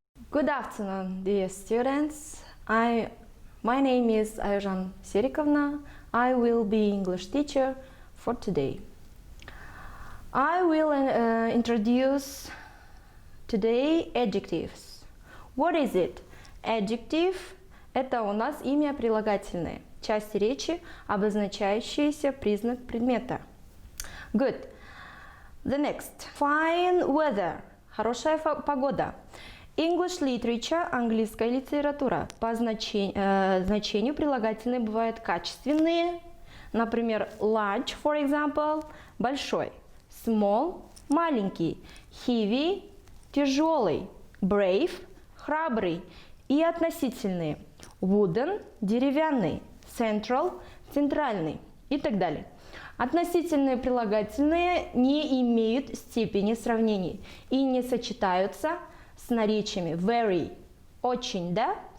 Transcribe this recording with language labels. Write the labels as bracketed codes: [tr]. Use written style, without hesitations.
[en] Good afternoon, dear students. My name is Ayjan Serikovna. I will be English teacher for today. I will introduce today adjectives. What is it? [ru] Adjective – это у нас имя прилагательное, часть речи, обозначающаяся признак предмета. [en] Good. The next. Fine weather. [ru] Хорошая погода. [en] English literature, [ru] английская литература. По значению прилагательные бывают качественные. Например, [en] large, for example, [ru] большой. Small, маленький. Heavy, тяжелый. Brave, храбрый. И относительные. Wooden, деревянный. Central, центральный. И так далее. Относительные прилагательные не имеют степени сравнений и не сочетаются с наречиями very, очень, да?